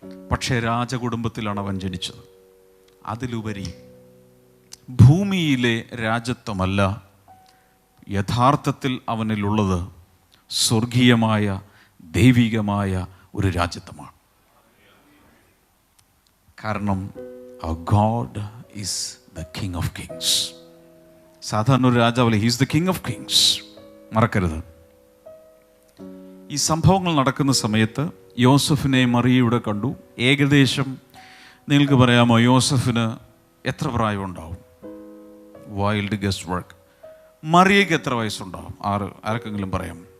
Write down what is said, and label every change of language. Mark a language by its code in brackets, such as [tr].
[ml] പക്ഷേ രാജകുടുംബത്തിലാണ് അവൻ ജനിച്ചത്. അതിലുപരി ഭൂമിയിലെ രാജത്വമല്ല, യഥാർത്ഥത്തിൽ അവനിലുള്ളത് സ്വർഗീയമായ ദൈവികമായ ഒരു രാജ്യത്വമാണ്. [en] കാരണം our God is the King of Kings. [ml] സാധാരണ ഒരു രാജാവല്ല, [en] he is the King of Kings. [ml] മറക്കരുത്. ഈ സംഭവങ്ങൾ നടക്കുന്ന സമയത്ത് യോസഫിനെ മറിയയുടെ കണ്ടു. ഏകദേശം നിങ്ങൾക്ക് പറയാമോ യോസഫിന് എത്ര പ്രായമുണ്ടാവും? Wild guest work. മറിയയ്ക്ക് എത്ര വയസ്സുണ്ടാവും? ആർക്കെങ്കിലും പറയാം?